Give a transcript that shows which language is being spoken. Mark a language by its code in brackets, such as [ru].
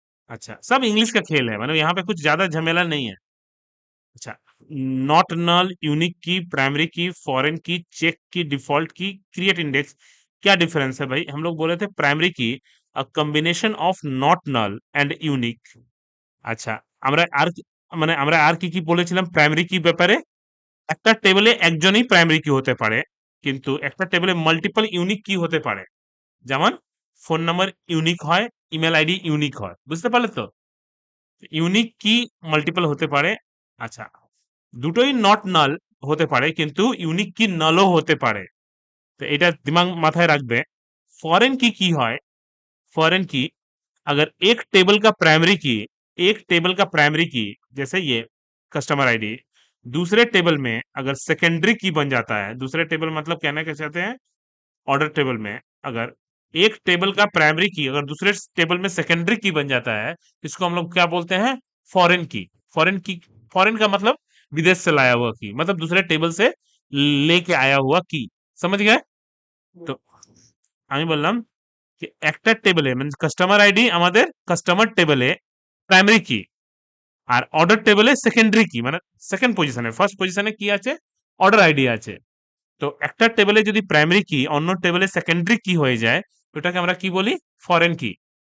[hi] अच्छा, सब इंग्लिश का खेल है, मतलब यहाँ पे कुछ ज्यादा झमेला नहीं है। अच्छा, नॉट नल, यूनिक की, प्राइमरी की, फॉरेन की, चेक की, डिफॉल्ट की, क्रिएट इंडेक्स। क्या डिफरेंस है भाई, हम लोग बोले थे प्राइमरी की a combination of not null and unique. [bn] আচ্ছা, আমরা আর মানে আমরা আর কি কি বলেছিলাম প্রাইমারি কি ব্যাপারে? একটা টেবিলে একজনই প্রাইমারি কি হতে পারে, কিন্তু একটা টেবিলে মাল্টিপল ইউনিক কি হতে পারে। যেমন ফোন নাম্বার ইউনিক হয়, ইমেল আইডি ইউনিক হয়, বুঝতে পারলে তো। ইউনিক কি মাল্টিপল হতে পারে। আচ্ছা, দুটোই নট নাল হতে পারে, কিন্তু ইউনিক কি নালও হতে পারে। তো এটা দিমাগ মাথায় রাখবে। [hi] फॉरेन की [bn] হয়, [hi] फॉरेन की अगर एक टेबल का प्राइमरी की, एक टेबल का प्राइमरी की, जैसे ये कस्टमर आईडी, दूसरे टेबल में अगर सेकेंडरी की बन जाता है, दूसरे टेबल मतलब कहना क्या चाहते हैं, ऑर्डर टेबल में अगर एक टेबल का प्राइमरी की अगर दूसरे टेबल में सेकेंडरी की बन जाता है, इसको हम लोग क्या बोलते हैं, फॉरेन की। फॉरेन की, फॉरेन का मतलब विदेश से लाया हुआ की, मतलब दूसरे टेबल से लेके आया हुआ की, समझ गए। [bn] तो আমি বললাম যে একটা টেবিলে মানে কাস্টমার আইডি আমাদের কাস্টমার টেবিলে প্রাইমারি কি, আর অর্ডার টেবিলে সেকেন্ডারি কি, মানে সেকেন্ড পজিশনে, ফার্স্ট পজিশনে কি আছে, অর্ডার আইডি আছে। তো একটা টেবিলে যদি প্রাইমারি কি অন্য টেবিলে সেকেন্ডারি কি হয়ে যায়, ওটাকে আমরা কি বলি, ফরেন কি।